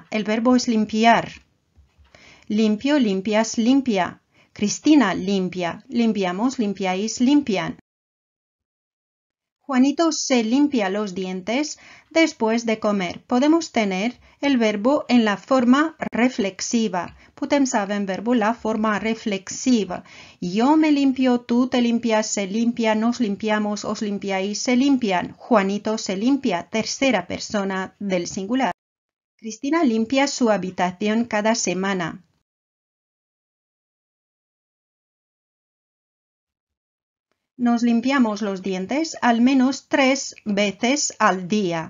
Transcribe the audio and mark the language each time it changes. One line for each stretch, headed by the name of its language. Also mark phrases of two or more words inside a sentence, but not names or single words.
Spanish: El verbo es limpiar. Limpio, limpias, limpia. Cristina limpia. Limpiamos, limpiáis, limpian. Juanito se limpia los dientes después de comer. Podemos tener el verbo en la forma reflexiva.
Romanian: Putem să avem verbul la forma reflexivă.
Spanish: Yo me limpio, tú te limpias, se limpia, nos limpiamos, os limpiáis, se limpian. Juanito se limpia, tercera persona del singular. Cristina limpia su habitación cada semana. Nos limpiamos los dientes al menos 3 veces al día.